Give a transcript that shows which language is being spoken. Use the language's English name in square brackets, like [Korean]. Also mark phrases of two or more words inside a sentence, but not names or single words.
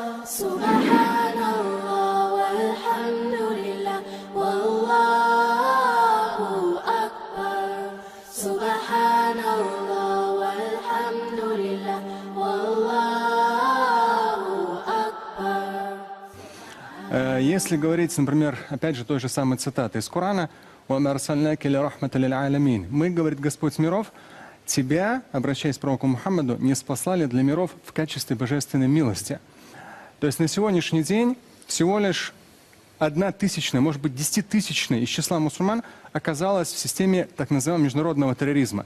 [Arabic] سبحان الله والحمد لله والله أكبر. سبحان الله والحمد لله والله أكبر. [Russian] Если говорить, например, опять же той же самой цитаты из Корана, мы, говорит Господь миров, тебя, обращаясь к пророку Мухаммаду, не спаслали для миров в качестве божественной милости. То есть на сегодняшний день всего лишь 1/1000, может быть 10-тысячная из числа мусульман оказалась в системе так называемого международного терроризма.